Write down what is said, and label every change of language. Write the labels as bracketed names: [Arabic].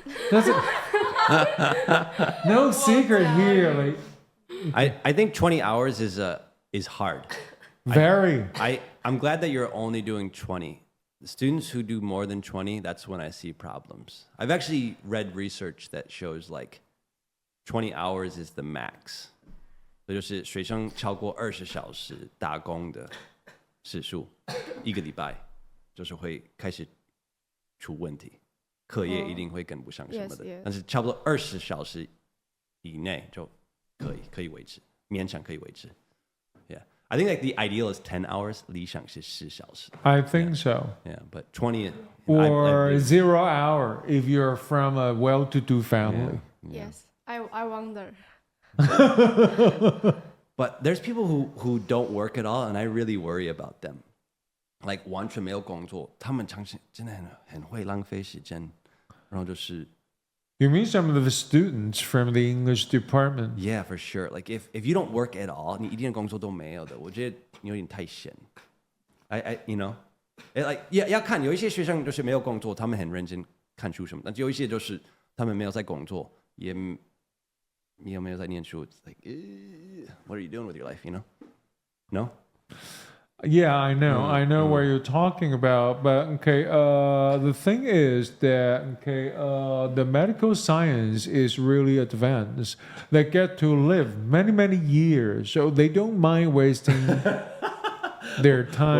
[English] That's no secret here. Like, I think 20 hours is hard. Very. I'm glad that you're only doing 20. The students who do more than 20, that's when I see problems. I've actually read research that shows like 20 hours is the max. [Chinese] 这就是学生超过20小时打工的时数，一个礼拜就是会开始出问题，课业一定会跟不上什么的。但是差不多20小时以内就可以维持，勉强可以维持。 [English] Yeah, I think like the ideal is 10 hours. [Chinese] 理想是10小时。 [English] I think so. Yeah, but 20 or 0 hour if you're from a well-to-do family. Yeah. Yes, I wonder. But there's people who don't work at all, and I really worry about them. [Chinese] Like 完全没有工作，他们常常真的很会浪费时间，然后就是。 [English] You mean some of the students from the English department? Yeah, for sure. Like if you don't work at all, [Chinese] 你一点工作都没有的，我觉得你有点太闲。 [English] You know, like [Chinese] 要看有一些学生就是没有工作，他们很认真看书什么，但有一些就是他们没有在工作，也没有在念书。 [English] It's like, what are you doing with your life? You know? No? Yeah, I know what you're talking about, but okay, the thing is that the medical science is really advanced. They get to live many years, so they don't mind wasting their time.